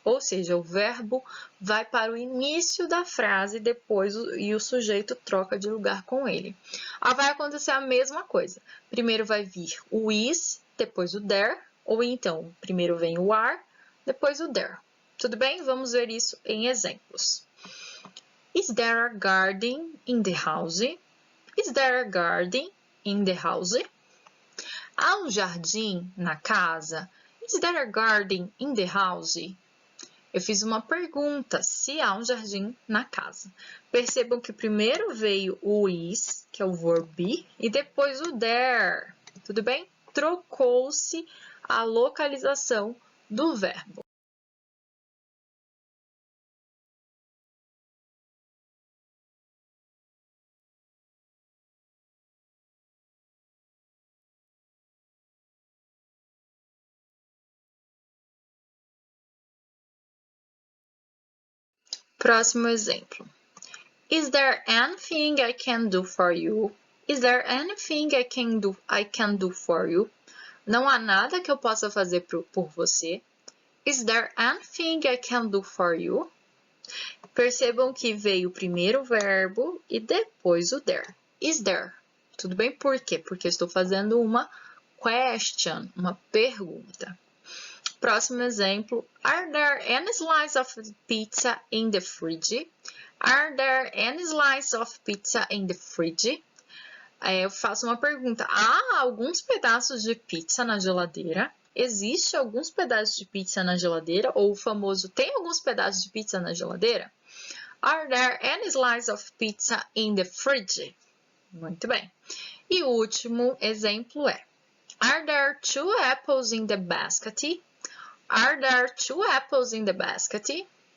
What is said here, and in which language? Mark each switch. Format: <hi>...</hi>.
<pt>Ou seja, o verbo vai para o início da frase depois e o sujeito troca de lugar com ele. Vai acontecer a mesma coisa. Primeiro vai vir o is, depois o there, ou então primeiro vem o are, depois o there. Tudo bem? Vamos ver isso em exemplos.</pt> <en>Is there a garden in the house? Is there a garden in the house?</en> <pt>Há um jardim na casa?</pt> <en>Is there a garden in the house?</en> <pt>Eu fiz uma pergunta, se há um jardim na casa. Percebam que primeiro veio o is, que é o verb be, e depois o there. Tudo bem? Trocou-se a localização do verbo. Próximo exemplo.</pt> <en>Is there anything I can do for you? Is there anything I can do for you?</en> <pt>Não há nada que eu possa fazer por você.</pt> <en>Is there anything I can do for you?</en> <pt>Percebam que veio primeiro o verbo e depois o there.</pt> <en>Is there?</en> <pt>Tudo bem? Por quê? Porque eu estou fazendo uma question, uma pergunta. Próximo exemplo.</pt> <en>Are there any slices of pizza in the fridge? Are there any slices of pizza in the fridge?</en> <pt>Eu faço uma pergunta. Há alguns pedaços de pizza na geladeira? Existe alguns pedaços de pizza na geladeira? Ou o famoso, tem alguns pedaços de pizza na geladeira?</pt> <en>Are there any slices of pizza in the fridge?</en> <pt>Muito bem. E o último exemplo é.</pt> <en>Are there 2 apples in the basket? Are there 2 apples in the basket?</en>